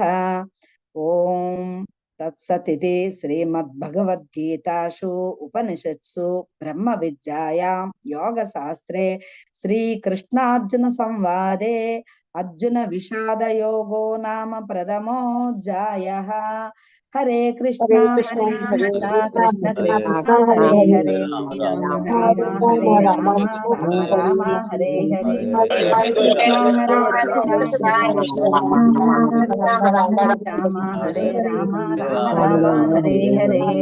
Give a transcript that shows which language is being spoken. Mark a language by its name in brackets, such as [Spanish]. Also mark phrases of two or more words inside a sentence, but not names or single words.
[Sanskrit] ఓం తత్సతితి శ్రీమద్భగవద్గీతాసు ఉపనిషత్సు బ్రహ్మ విద్యాయాం యోగ శాస్త్రే శ్రీకృష్ణార్జున సంవాదే అర్జున విషాద యోగో నామ ప్రథమోऽధ్యాయః. హరే కృష్ణ హరే కృష్ణ కృష్ణ కృష్ణ హరే హరే రామ రామ హరే రామ రామ రామ హరే హరే హరే కృష్ణ హరే కృష్ణ కృష్ణ కృష్ణ రామ హరే రామ రామ రామ హరే హరే.